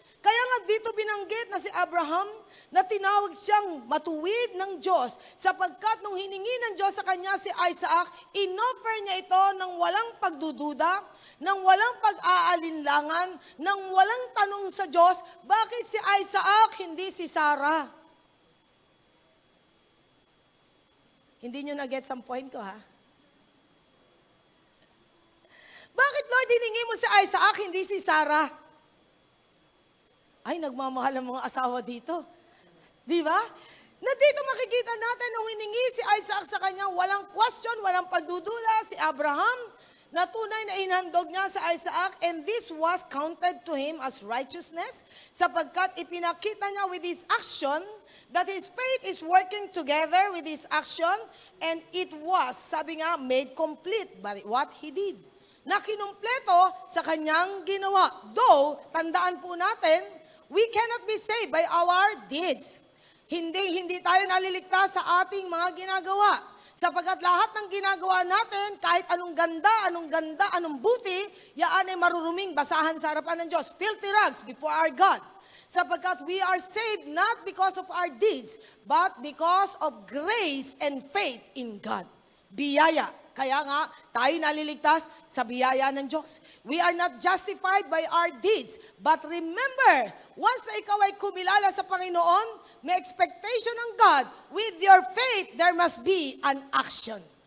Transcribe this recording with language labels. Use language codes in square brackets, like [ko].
[tl] Kaya nga dito binanggit na si Abraham na tinawag siyang matuwid ng Diyos sapagkat nung hiningi ng Diyos sa kanya si Isaac, inoffer niya ito ng walang pagdududa, ng walang pag-aalinlangan, ng walang tanong sa Diyos, bakit si Isaac, hindi si Sarah? Hindi nyo na-get some point ko, ha? Bakit, Lord, hiningi mo si Isaac, hindi si Sarah? Ay, nagmamahal ang mga asawa dito. Di ba? Na dito makikita natin nung hiningi si Isaac sa kanya, walang question, walang pagdudula, si Abraham, na tunay na inhandog niya sa Isaac, [en] and this was counted to him as righteousness, [tl] sapagkat ipinakita niya [en] with his action, that his faith is working together with his action, and it was, sabi nga, made complete by what he did. [tl] Na kinumpleto sa kanyang ginawa. Though, tandaan po natin, [en] we cannot be saved by our deeds. [tl] Hindi tayo naliligtas sa ating mga ginagawa. Sapagkat lahat ng ginagawa natin, kahit anong ganda, anong buti, yaan ay maruruming basahan sa harapan ng Diyos. [en] Filthy rags before our God. Sapagkat we are saved not because of our deeds, but because of grace and faith in God. [tl] Biyaya. Kaya nga, tayo naliligtas sa biyaya ng Diyos. [en] We are not justified by our deeds. But remember, once [tl] na ikaw ay kumilala sa Panginoon, may expectation ng [en] God. With your faith, there must be an action.